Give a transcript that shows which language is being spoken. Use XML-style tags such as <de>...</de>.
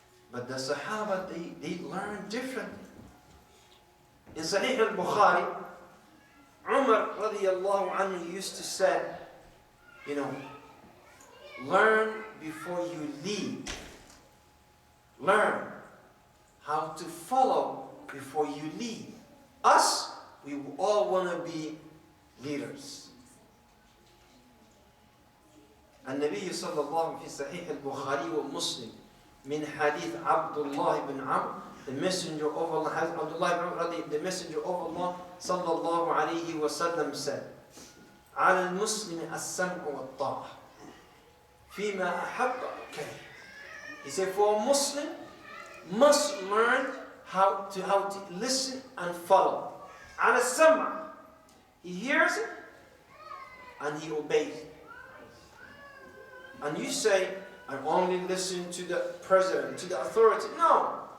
<en>But the Sahaba, they learned differently. In Sahih al-Bukhari, Umar radiallahu anhu used to say, learn before you lead. Learn how to follow before you lead. Us, we all want to be leaders.</en> <ar>النبي صلى الله في صحيح البخاري ومسلم من حديث عبد الله بن عمرو,</ar> <en>the messenger of Allah,</en> <ar>Abdullah ibn Amr, the messenger of Allah صلى الله عليه وسلم said, على المسلم السمع والطاعة فيما أحب وكره.</ar> <en>He said, for a Muslim must learn how to listen and follow.</en> <ar>على السمع,</ar> <en>he hears it and he obeys it. And you say, I only listen to the president, to the authority. No.</en>